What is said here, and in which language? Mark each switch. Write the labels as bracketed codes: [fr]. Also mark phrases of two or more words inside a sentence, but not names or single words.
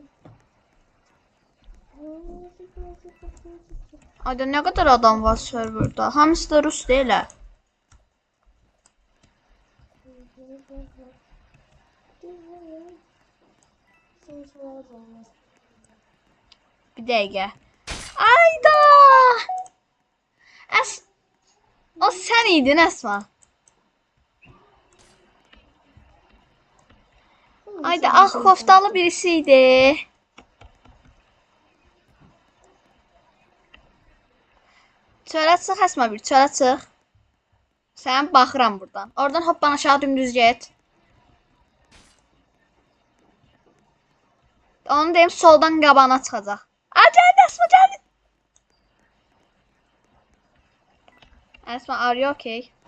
[tr] Ayda ne kadar adam var serverda? [az] Hamısı da Rus [tr] değil ha. [az] Bir dəqiqə. Ayda! O sən idin Əsma. Ayda ağ koftalı birisi idi. Çölə çıx Əsma bir, çölə çıx. Sən baxıram buradan. Oradan hoppan aşağı dümdüz get. Onu deyim soldan qabağına çıxacaq. Gəldi Əsma gəldi. Esma, [en] are you okay?